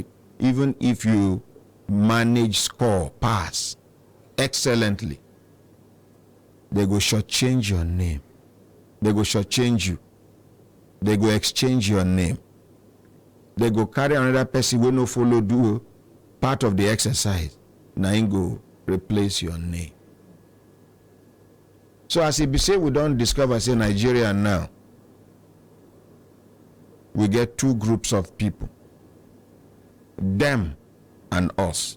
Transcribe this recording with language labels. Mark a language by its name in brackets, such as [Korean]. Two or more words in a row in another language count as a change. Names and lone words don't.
[Nigerian Pidgin] Even if you manage score pass excellently, they go shortchange your name. They go shortchange you. They go exchange your name. They go carry another person wey no follow do part of the exercise. Now him go replace your name. So as it be say we don't discover say Nigeria now, we get two groups of people, them and us.